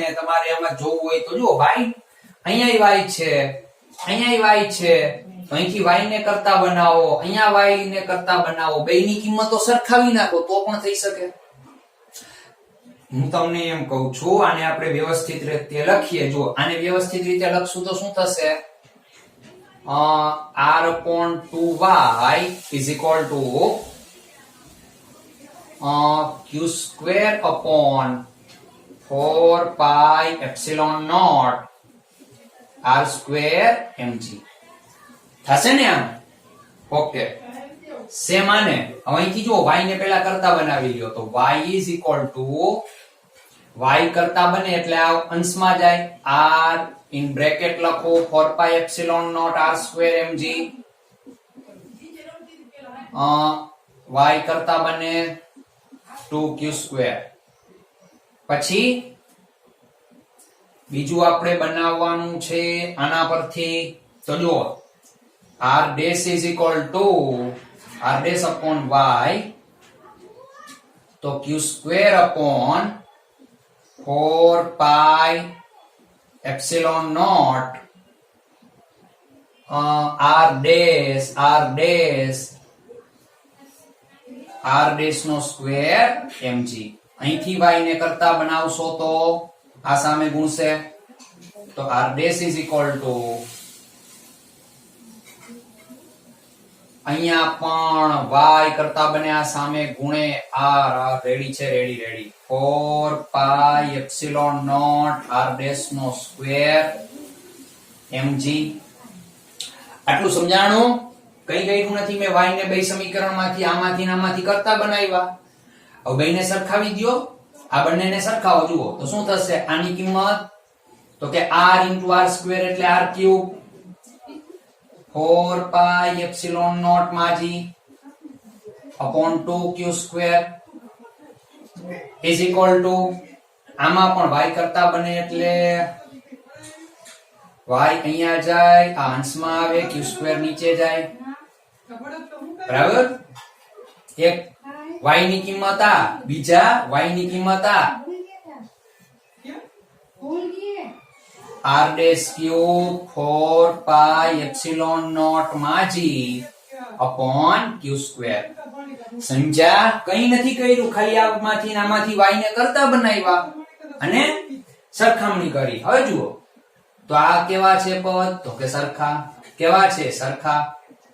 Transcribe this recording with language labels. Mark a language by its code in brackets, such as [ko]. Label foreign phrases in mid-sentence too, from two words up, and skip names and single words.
[gu] તમારે આમાં જોવું હોય તો જુઓ, y અહીંયા y છે, અહીંયા y છે, તો અહીંથી y ને કરતા બનાવો, અહીંયા y ને કરતા બનાવો, બેયની કિંમતો સરખાવી નાખો તો પણ થઈ શકે. હું તમને એમ કહું છું, આને આપણે વ્યવસ્થિત રીતે લખીએ. જો આને વ્યવસ્થિત રીતે લખશું તો શું થશે, [en] r upon 2y is equal to q square upon 4 pi epsilon naught r square mg [gu] થશે ને આમ? ઓકે, સેમ આને હવે અહીંથી જો y ને પહેલા કરતા બનાવી લ્યો, તો [en] y is equal to, [gu] y કરતા બને એટલે આ અંશમાં જાય, [en] r in bracket [gu] લખો [en] 4 pi epsilon naught r square mg, [gu] y કરતા બને [en] 2q square. [gu] પછી બીજું આપણે બનાવવાનું છે આના પરથી, તો જુઓ [en] r dash is equal to r dash upon y, તો q square upon 4 pi epsilon naught r dash [gu] નો સ્ક્વેર [en] mg. [gu] અહીંથી y ને કરતા બનાવશો તો આ સામે ગુણશે, તો [en] r dash is equal to, [gu] અહીંયા પણ y કરતા બને આ સામે ગુણે r, રેડી છે, રેડી [en] 4 pi epsilon naught r dash [gu] નો સ્ક્વેર mg. આટલું સમજાણું? કઈ ગયું નથી, મેં y ને બે સમીકરણમાંથી આમાંથી ને આમાંથી કરતા બનાવ્યા. હવે બેને સરખાવી દયો, આ બંનેને સરખાવો. જુઓ તો શું થશે, આની કિંમત તો કે [en] r into r square એટલે r cube, 4 pi epsilon naught માજી upon 2q square is equal to, [gu] આમાં પણ y કરતા બને એટલે y અહીંયા જાય, આ અંશમાં આવે, [en] q square [gu] નીચે જાય, બરાબર. એક y ની કિંમત આ, બીજા y ની કિંમત આ, [en] r dash cube 4 pi epsilon naught માજી upon q square. [gu] સમજ્યા? કઈ નથી કર્યું, ખાલી આમાંથી ને આમાંથી y ને કરતા બનાવ્યા અને સરખામણી કરી. હવે જુઓ તો આ કેવા છે પદ, તો કે સરખા. કેવા છે? સરખા.